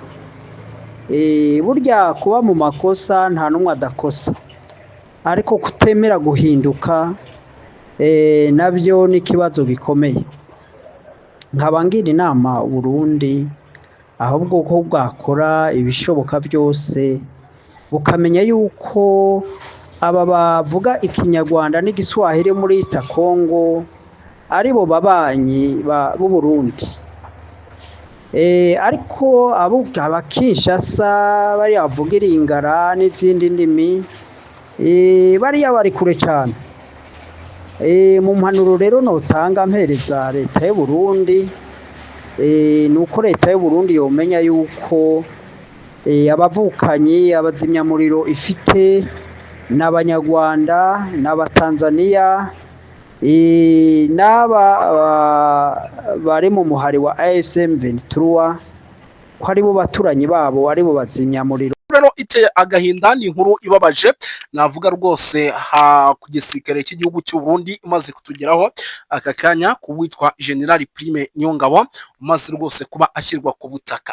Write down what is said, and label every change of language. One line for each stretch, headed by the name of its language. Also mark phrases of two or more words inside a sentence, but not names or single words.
Kinyarwanda: Burya kuba mu makosa nta n'umwe adakosa, ariko kutemera guhinduka nabyo ni ikibazo gikomeye. Nkaba ngira inama Burundi ahubwo ko bwakora ibishoboka byose, bukamenya yuko aba bavuga ikinyarwanda n'igiswahili muri East Congo aribo babanyi b'u Burundi. Ariko aba Kinshasa bari bavuga Iringara n'izindi ndimi, bariya bari kure cyane.
Rundi: mu mpanuro rero notanga mpereza leta y'u Burundi ni uko leta y'u Burundi yomenya yuko abavukanyi abazimyamuriro ifite n'abanyarwanda n'abatanzaniya n'aba bari mu muhari wa AFC/M23 ko ari bo baturanyi babo ari bo bazimyamuriro.
Kinyarwanda: Rero iteye agahinda, ni inkuru ibabaje navuga rwose ku gisirikare cy'igihugu cy'u Burundi umaze kutugeraho aka kanya ku witwa General Prime Niyongabo umaze rwose kuba ashyirwa ku butaka.